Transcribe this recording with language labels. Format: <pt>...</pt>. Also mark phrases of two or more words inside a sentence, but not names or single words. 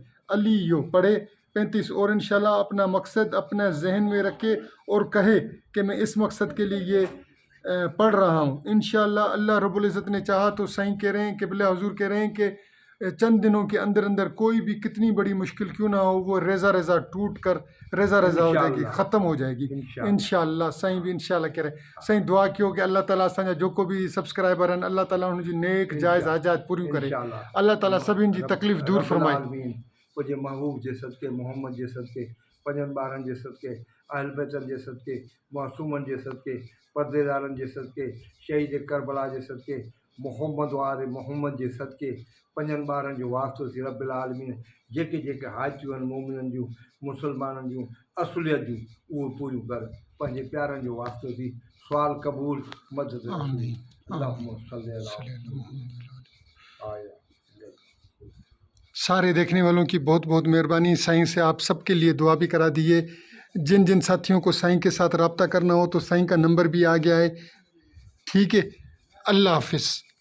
<ur>علیو پڑھے 35، اور انشاءاللہ اپنا مقصد اپنا ذہن میں رکھے اور کہے کہ میں اس مقصد کے لیے یہ پڑھ رہا ہوں. انشاءاللہ اللہ</ur> <ar>رب العزة</ar> <ur>نے چاہا تو سائیں کہہ رہے ہیں، قبلہ حضور کہہ رہے ہیں کہ چند دنوں کے اندر اندر کوئی بھی کتنی بڑی مشکل کیوں نہ ہو، وہ ریزہ ریزہ ٹوٹ کر ریزہ ریزہ ہو جائے گی، ختم ہو جائے گی انشاءاللہ. سائیں بھی انشاءاللہ کہہ رہے ہیں.</ur> <sd>साईं दुआ कयो कि अल्लाह ताला असांजा जो को भी सब्सक्राइबर आहिनि, अल्लाह ताला उन्हनि जी नेक जाइज़ हाजात पूरियूं करे, अल्लाह ताला सभिनि जी तकलीफ़ दूर फरमाए। मुंहिंजे महबूब जे सदके, मोहम्मद जे सदके, पंजनि ॿारनि जे सदके, अहल बैतनि जे सदके, मासूमनि जे सदके, परदेदारनि जे सदके, शहीद करबला जे सदके, मोहम्मद वारे मोहम्मद जे सदके, पंजनि ॿारनि जो वास्तो थी</sd> <ar>رب العالمين,</ar> <sd>जेके जेके हाजतियूं आहिनि मोमिननि जूं, मुसलमाननि जूं, असुलियत जूं, उहे पूरियूं कर, पंहिंजे प्यारनि जो वास्तो थी, सुवाल क़बूल, मदद</sd> <ar>اللهم صل على آيا.</ar> <ur>سارے دیکھنے والوں کی بہت بہت مہربانی. سائیں سے آپ سب کے لیے دعا بھی کرا دیے۔ جن جن ساتھیوں کو سائیں کے ساتھ رابطہ کرنا ہو تو سائیں کا نمبر بھی آ گیا ہے. ٹھیک ہے، اللہ حافظ.</ur>